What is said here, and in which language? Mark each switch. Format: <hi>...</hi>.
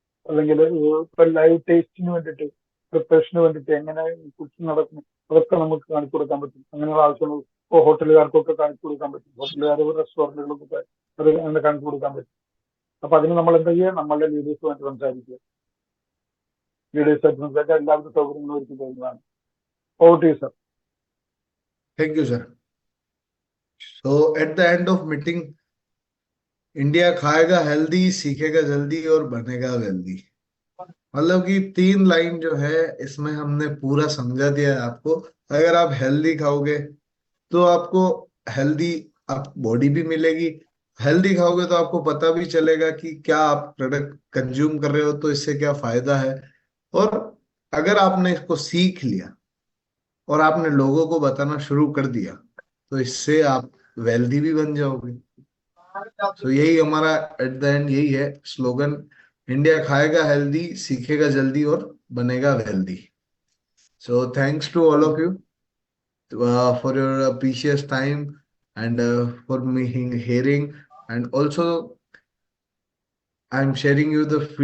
<ml>അല്ലെങ്കിൽ ഇപ്പൊ ലൈവ് ടേസ്റ്റിന് വേണ്ടിയിട്ട്, പ്രിപ്പറേഷന് വേണ്ടിയിട്ട് എങ്ങനെ കുക്കിംഗ് നടക്കും അതൊക്കെ നമുക്ക് കാണിച്ചു കൊടുക്കാൻ പറ്റും. അങ്ങനെയുള്ള ആവശ്യങ്ങൾ ഇപ്പോൾ ഹോട്ടലുകാർക്കൊക്കെ കാണിച്ചു കൊടുക്കാൻ പറ്റും. ഹോട്ടലുകാർ, റെസ്റ്റോറൻറ്റുകൾക്കൊക്കെ അത് അങ്ങനെ കാണിച്ചു കൊടുക്കാൻ പറ്റും. അപ്പൊ അതിന് നമ്മൾ എന്താ ചെയ്യുക, നമ്മളുടെ ലീഡേഴ്സുമായിട്ട് സംസാരിക്കുക. ലീഡേഴ്സായിട്ട് സംസാരിച്ചാൽ എല്ലാവിധ സൗകര്യങ്ങളും ഒരുക്കി തരുന്നതാണ്.</ml> <en>Over to you sir. Thank you, sir. So at the end of meeting,</en> <hi>India खाएगा हेल्दी, सीखेगा जल्दी और बनेगा वेल्दी. मतलब कि 3 लाइन जो है इसमें हमने पूरा समझा दिया है आपको. अगर आप हेल्दी खाओगे तो आपको हेल्दी आप बॉडी भी मिलेगी. हेल्दी खाओगे तो आपको पता भी चलेगा कि क्या आप प्रोडक्ट कंज्यूम कर रहे हो तो इससे क्या फायदा है. और अगर आपने इसको सीख लिया और आपने लोगों को बताना शुरू कर दिया तो इससे आप वेल्दी भी बन जाओगे. तो यही हमारा</hi> <en>at the end</en> <hi>यही है स्लोगन, इंडिया खाएगा हेल्दी, सीखेगा जल्दी और बनेगा wealthy.</hi> <en>So thanks to all of you for your precious time and for me hearing, and also I'm sharing you the feedback</en>